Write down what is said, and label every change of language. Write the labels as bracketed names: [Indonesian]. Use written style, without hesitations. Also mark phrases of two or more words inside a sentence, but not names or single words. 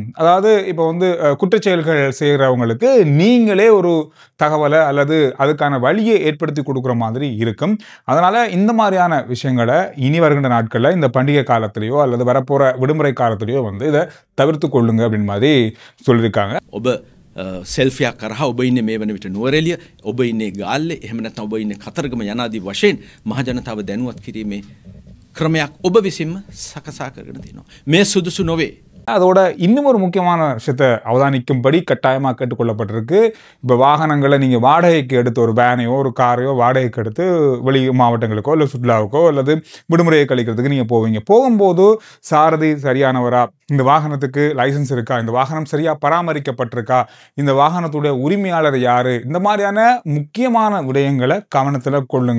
[Tamil] அதாவது இப்போ குற்றச்செயல்கள் செய்கிறவங்களுக்கு நீங்களே ஒரு தகவலை அல்லது அதுக்கான வழியை ஏற்படுத்தி கொடுக்குற மாதிரி இருக்கும். அதனால் இந்த மாதிரியான விஷயங்களை இனி வருகின்ற நாட்களில் இந்த பண்டிகை காலத்திலேயோ அல்லது வரப்போகிற விடுமுறை காலத்திலேயோ இதை தவிர்த்து கொள்ளுங்க அப்படின்னு மாதிரி சொல்லியிருக்காங்க. [Sinhala] සෙල්ෆියක් කරහා ඔබ ඉන්නේ මේ වන විට නුවරඑළිය, ඔබ ඉන්නේ ගාල්ලේ, එහෙම නැත්නම් ඔබ ඉන්නේ කතරගම යනාදී වශයෙන් මහ ජනතාව දැනුවත් කිරීමේ ක්‍රමයක් ඔබ විසින්ම සකසා කරගෙන තියෙනවා. මේ සුදුසු නොවේ. [Tamil] அதோட இன்னும் ஒரு முக்கியமான விஷயத்தை அவதானிக்கும்படி கட்டாயமாக கேட்டுக்கொள்ளப்பட்டிருக்கு. இப்போ வாகனங்களை நீங்கள் வாடகைக்கு எடுத்து, ஒரு வேனையோ ஒரு காரையோ வாடகைக்கு எடுத்து வெளி மாவட்டங்களுக்கோ இல்லை சுற்றுலாவுக்கோ அல்லது விடுமுறையை கழிக்கிறதுக்கு நீங்கள் போவீங்க. போகும்போது சாரதி சரியானவரா, இந்த வாகனத்துக்கு லைசன்ஸ் இருக்கா, இந்த வாகனம் சரியாக பராமரிக்கப்பட்டிருக்கா, இந்த வாகனத்துடைய உரிமையாளர் யார், இந்த மாதிரியான முக்கியமான விடயங்களை கவனத்தில் கொள்ளுங்க.